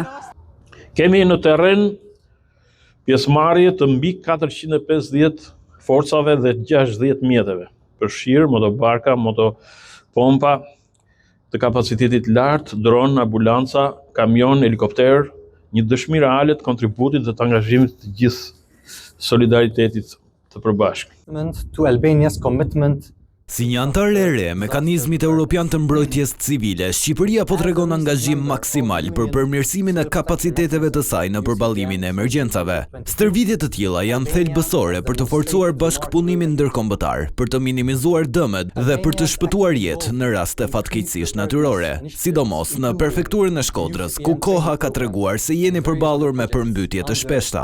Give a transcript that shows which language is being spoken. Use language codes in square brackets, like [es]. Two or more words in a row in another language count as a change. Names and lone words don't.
[sq] Kemi në terren pjesëmarrje të mbi 450 forcave dhe 60 mjeteve, përfshirë motobarka, motopompa të kapacitetit lartë, dron, ambulanca, kamion, helikopter, një dëshmi reale të kontributit dhe të angazhimit të gjithë solidaritetit të përbashkët. [en] To Albania's commitment. [sq] Si një antar e re mekanizmit evropian të mbrojtjes civile, Shqipëria po tregon angazhim maksimal për përmirësimin e kapaciteteve të saj në përballimin e emergjencave. Stërvitje të tilla janë thelbësore për të forcuar bashkëpunimin ndërkombëtar, për të minimizuar dëmet dhe për të shpëtuar jetë në raste fatkeqësish natyrore, sidomos në prefekturën e Shkodrës, ku koha ka treguar se jeni përballur me përmbytje të shpeshta.